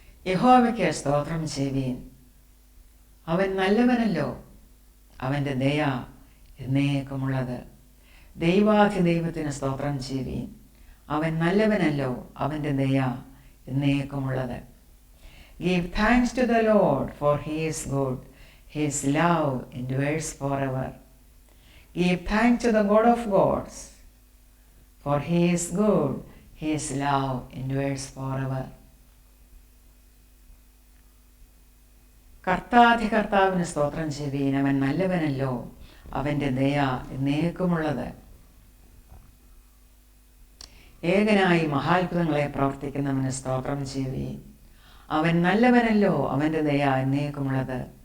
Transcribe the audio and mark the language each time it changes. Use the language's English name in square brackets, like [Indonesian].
[Malayalam] യഹോവയ്ക്ക് സ്തോത്രം ചെയ്യുവീൻ, അവൻ നല്ലവനല്ലോ, അവൻ്റെ ദയ എന്നേക്കുമുള്ളത്. ദൈവാധിദൈവത്തിന് സ്തോത്രം ചെയ്യുവീൻ, അവൻ നല്ലവനല്ലോ, അവൻ്റെ ദയ എന്നേക്കുമുള്ളത്. [English] Give thanks to the Lord, for he is good, his love endures forever. Give thanks to the God of gods, for he is good, his love endures forever. [Malayalam] കർത്താധികർത്താവിന് സ്തോത്രം ചെയ്യുവീൻ, അവൻ നല്ലവനല്ലോ, അവൻ്റെ ദയ എന്നേക്കുമുള്ളത്. ഏകനായി മഹാത്ഭുതങ്ങളെ പ്രവർത്തിക്കുന്നവന് സ്തോത്രം ചെയ്യുവീൻ, അവൻ നല്ലവനല്ലോ, അവൻ്റെ ദയ എന്നേക്കുമുള്ളത്.